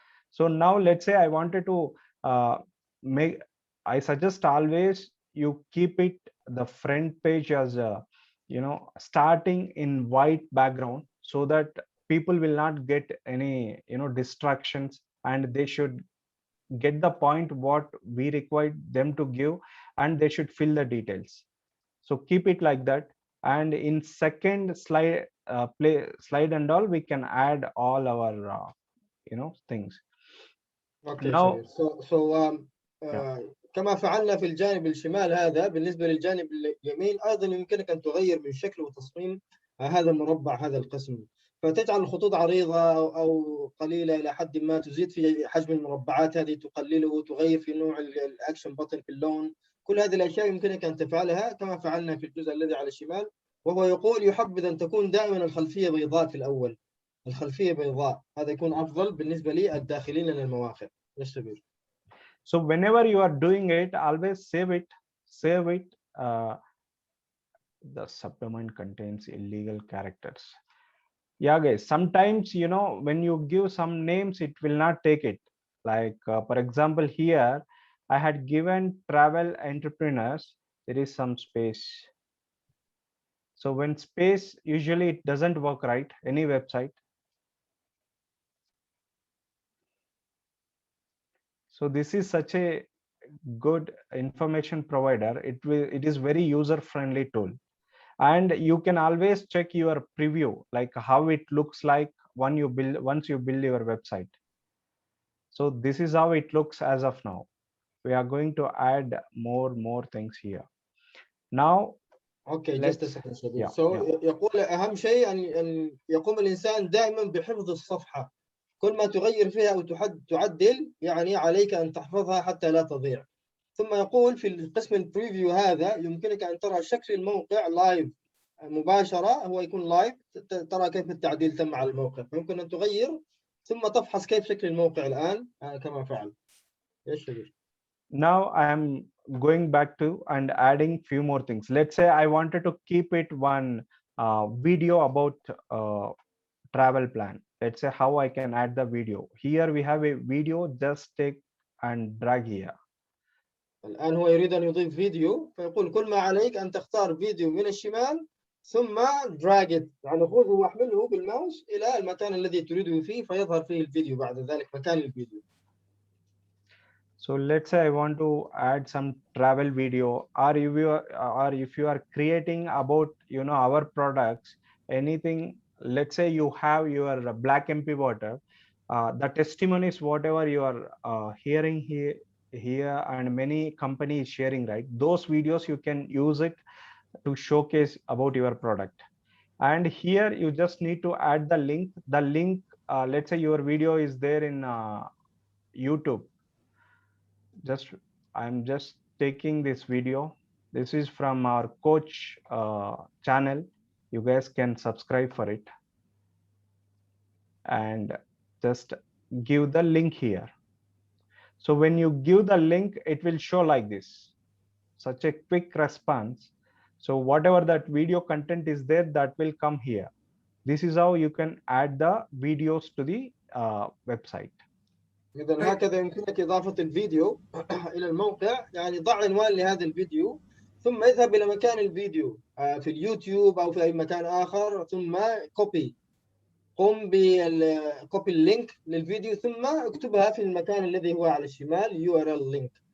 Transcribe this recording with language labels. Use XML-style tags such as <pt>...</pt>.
<en>So now let's say I wanted to make, I suggest always you keep it the front page as a, you know, starting in white background, so that people will not get any, you know, distractions, and they should get the point what we require them to give, and they should fill the details. So keep it like that. And in second slide, play slide and all, we can add all our you know, things.</en> <ar>اوكي</ar> <en>Now,</en> <ar>جميل.</ar> <en>So yeah.</en> <ar>كما فعلنا في الجانب الشمال هذا، بالنسبة للجانب اليمين أيضا يمكنك أن تغير من شكل وتصميم هذا المربع، هذا القسم، فتجعل الخطوط عريضة أو قليلة إلى حد ما، تزيد في حجم المربعات هذه، تقلله، تغير في نوع الأكشن بطن، في اللون. كل هذه الأشياء يمكنك أن تفعلها كما فعلنا في الجزء الذي على الشمال. وهو يقول يحبذ أن تكون دائما الخلفية بيضاء في الأول، الخلفية بيضاء، هذا يكون أفضل بالنسبة لي الداخلين للمواقع. يشتغل.</ar> <en>So whenever you are doing it, always save it. The subdomain contains illegal characters. Yeah, guys, sometimes, you know, when you give some names, it will not take it. Like for example, here I had given travel entrepreneurs, there is some space. So when space, usually it doesn't work, right? Any website. So this is such a good information provider. It is very user friendly tool. And you can always check your preview, like how it looks like once you build your website. So this is how it looks as of now. We are going to add more things here. Now</en> <ar>اوكي</ar> <en>let's, just second شديد. yeah, so yeah.</en> <ar>يقول اهم شيء ان يقوم الانسان دائما بحفظ الصفحه، كل ما تغير فيها او تعدل يعني عليك ان تحفظها حتى لا تضيع. ثم يقول في القسم البريفيو هذا يمكنك ان ترى شكل الموقع لايف مباشره، هو يكون لايف، ترى كيف التعديل تم على الموقع، فيمكن ان تغير ثم تفحص كيف شكل الموقع الان كما فعل. ايش تقول؟</ar> <en>Now I am going back to and adding few more things. Let's say I wanted to keep it one video about travel plan. Let's say how I can add the video. Here we have a video, just take and drag here.</en> <ar>الآن هو يريد أن يضيف فيديو، فيقول كل ما عليك أن تختار فيديو من الشمال ثم</ar> <en>drag it،</en> <ar>يعني خذه واحمله بالماوس إلى المكان الذي تريده فيه، فيظهر فيه الفيديو بعد ذلك مكان الفيديو.</ar> <en>So let's say I want to add some travel video, or if you are creating about, you know, our products, anything. Let's say you have your Black MP water, the testimonies, whatever you are hearing here, and many companies sharing, right? Those videos you can use it to showcase about your product. And here you just need to add the link. Let's say your video is there in YouTube. I'm just taking this video. This is from our coach channel. You guys can subscribe for it and just give the link here. So when you give the link, it will show like this, such a quick response. So whatever that video content is there, that will come here. This is how you can add the videos to the website.</en> <ar>إذا هكذا يمكنك إضافة الفيديو إلى الموقع، يعني ضع عنوان لهذا الفيديو ثم اذهب إلى مكان الفيديو في اليوتيوب أو في أي مكان آخر، ثم قم بالكوبي اللينك للفيديو ثم اكتبها في المكان الذي هو على الشمال URL لينك.</ar>